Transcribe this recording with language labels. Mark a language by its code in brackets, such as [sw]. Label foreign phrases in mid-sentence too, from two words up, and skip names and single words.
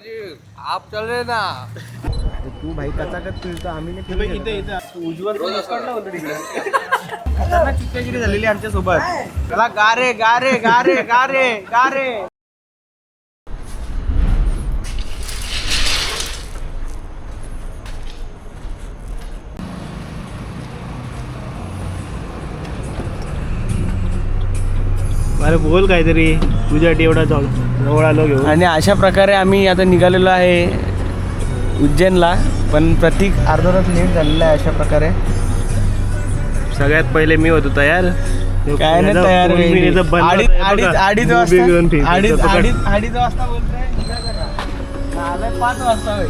[hi] आप चल रहे ना. [mr] तू भाई कसा फिरतो आम्ही नाही फिरतो इथे उज्ज्वल खतरनाक चित्तगिरी झालेली आमच्या सोबत. चला गारे गारे गारे गारे गारे. अरे बोल काहीतरी तुझ्यासाठी एवढा जवळ आलो घेऊन. आणि अशा प्रकारे आम्ही आता निघालेलो आहे उज्जैनला. पण प्रतीक अर्धा तास लेट झालेला आहे. अशा प्रकारे सगळ्यात पहिले मी होतो तयार. काय नाही तयार अडीच वाजता बोलतोय 5 वाजता भाई.